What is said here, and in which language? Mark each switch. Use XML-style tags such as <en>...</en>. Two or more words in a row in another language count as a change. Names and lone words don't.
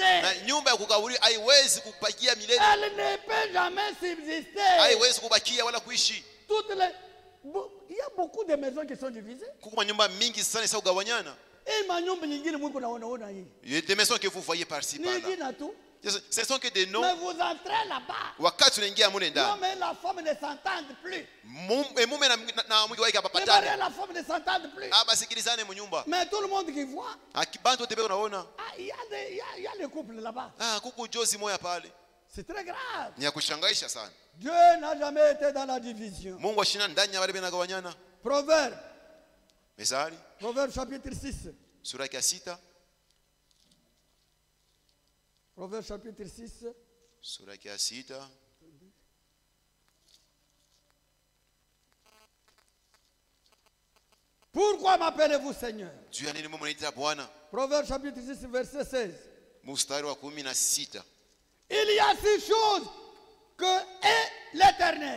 <fr>Elle ne peut jamais subsister. Il y a beaucoup de maisons qui sont divisées. Des maisons que vous voyez par-ci par-là. Ce sont que des noms. Mais vous entrez là-bas.</fr> <sw>Wakati unaingia mule ndani.</sw> <fr>L'homme et la femme ne s'entendent plus.</fr> <sw>Mume na mke wake hapatani.</sw> <fr>Le mari et la femme ne s'entendent plus.</fr> <sw>Basikilizane mu nyumba.</sw> <fr>Mais tout le monde qui voit.</fr> <sw>Akibantu tebe unaona.</sw> <fr>Il y a les couples là-bas.</fr> <sw>Kuku jozi moya pale.</sw> <fr>C'est très grave.</fr> <sw>Ni ya kushangaisha sana.</sw> <fr>Dieu n'a jamais été dans la division.</fr> <sw>Mungu ashina ndani ya wale benagawanyana.</sw> <fr>Proverbe. Mezali. Proverbe chapitre 6.</fr> <sw>Sura ya 6.</sw> <fr>Proverbe chapitre 6.</fr> <sw>Sura ya 6.</sw> <fr>Pourquoi m'appelez-vous Seigneur? Proverbe chapitre 6 verset 16. Il y a 6 choses que est l'Éternel.</fr>